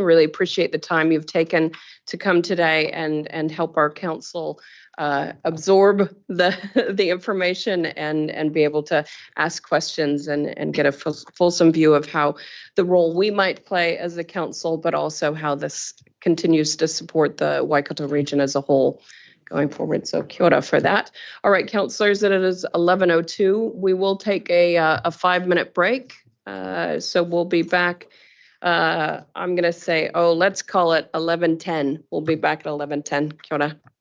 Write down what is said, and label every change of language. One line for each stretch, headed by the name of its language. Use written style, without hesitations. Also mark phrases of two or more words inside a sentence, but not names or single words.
English: Really appreciate the time you've taken to come today and help our council absorb the the information and be able to ask questions and get a fulsome view of how the role we might play as a council, but also how this continues to support the Waikato region as a whole going forward. So
Māori: kia ora
English: for that. All right, councillors, it is 11:02. We will take a 5-minute break. So we'll be back. I'm going to say, let's call it 11:10. We'll be back at 11:10.
Māori: Kia ora.